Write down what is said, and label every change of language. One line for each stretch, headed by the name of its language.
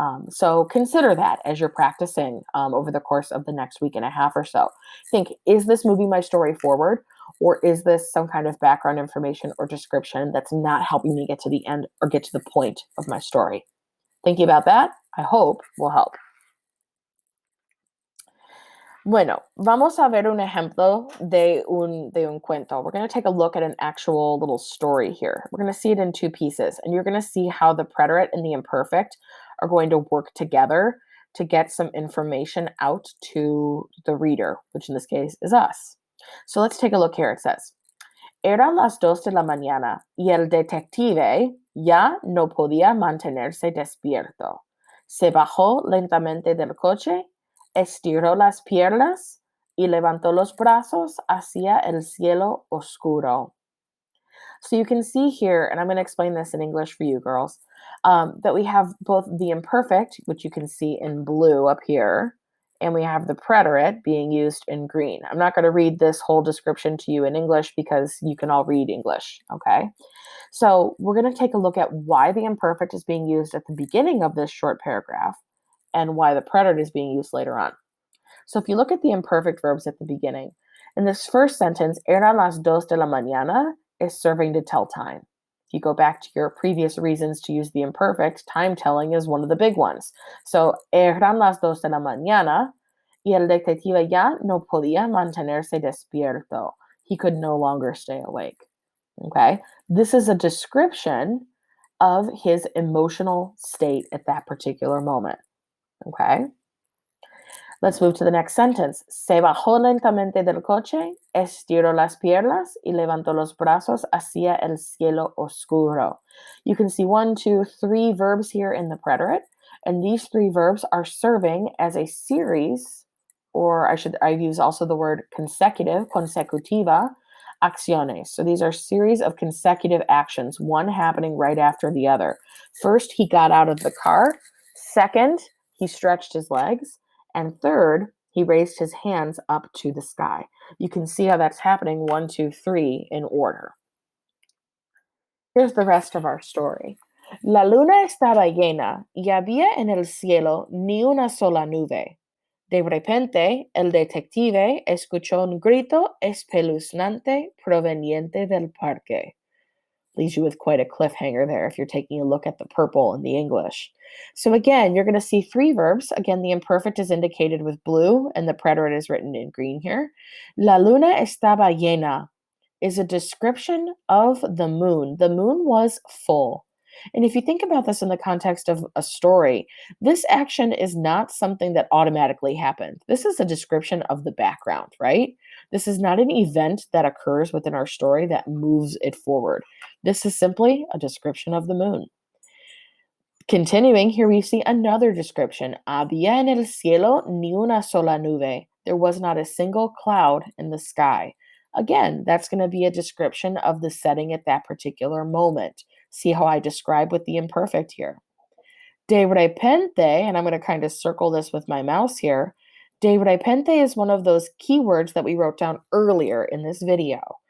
English: So consider that as you're practicing over the course of the next week and a half or so. Think, is this moving my story forward? Or is this some kind of background information or description that's not helping me get to the end or get to the point of my story? Thinking about that, I hope, will help.
Spanish: Bueno, vamos a ver un ejemplo de un cuento.
English: We're going to take a look at an actual little story here. We're going to see it in two pieces, and you're going to see how the preterite and the imperfect are going to work together to get some information out to the reader, which in this case is us. So let's take a look here. It says,
Spanish: eran las 2 de la mañana y el detective ya no podía mantenerse despierto. Se bajó lentamente del coche, estiró las piernas y levantó los brazos hacia el cielo oscuro.
English: So you can see here, and I'm going to explain this in English for you girls, that we have both the imperfect, which you can see in blue up here, and we have the preterite being used in green. I'm not going to read this whole description to you in English because you can all read English, okay? So we're going to take a look at why the imperfect is being used at the beginning of this short paragraph and why the preterite is being used later on. So if you look at the imperfect verbs at the beginning, in this first sentence,
Spanish: eran las 2 de la mañana
English: is serving to tell time. If you go back to your previous reasons to use the imperfect, time telling is one of the big ones.
Spanish: So, eran las 2 de la mañana y el detective ya no podía mantenerse despierto.
English: He could no longer stay awake. Okay? This is a description of his emotional state at that particular moment. Okay? Let's move to the next sentence.
Spanish: Se bajó lentamente del coche, estiró las piernas y levantó los brazos hacia el cielo oscuro.
English: You can see 1, 2, 3 verbs here in the preterite, and these 3 verbs are serving as a series, or I use also the word consecutive,
Spanish: consecutiva, acciones.
English: So these are series of consecutive actions, one happening right after the other. First, he got out of the car. Second, he stretched his legs. And third, he raised his hands up to the sky. You can see how that's happening 1, 2, 3 in order. Here's the rest of our story.
Spanish: La luna estaba llena y había en el cielo ni una sola nube. De repente, el detective escuchó un grito espeluznante proveniente del parque.
English: Leaves you with quite a cliffhanger there if you're taking a look at the purple in the English. So again, you're going to see three verbs. Again, the imperfect is indicated with blue and the preterite is written in green here.
Spanish: La luna estaba llena
English: is a description of the moon. The moon was full. And if you think about this in the context of a story, this action is not something that automatically happened. This is a description of the background, right? This is not an event that occurs within our story that moves it forward. This is simply a description of the moon. Continuing, here we see another description.
Spanish: Había en el cielo ni una sola nube.
English: There was not a single cloud in the sky. Again, that's going to be a description of the setting at that particular moment. See how I describe with the imperfect here.
Spanish: De repente,
English: and I'm going to kind of circle this with my mouse here. De repente is one of those keywords that we wrote down earlier in this video.